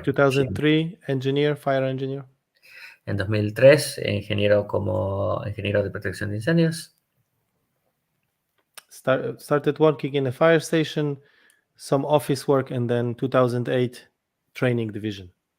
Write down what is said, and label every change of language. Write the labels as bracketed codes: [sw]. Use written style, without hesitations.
[en] 2003, engineer, fire engineer. [es] En 2003, ingeniero de protección de incendios. [en] Started working in a fire station, some office work, and then 2008 training division.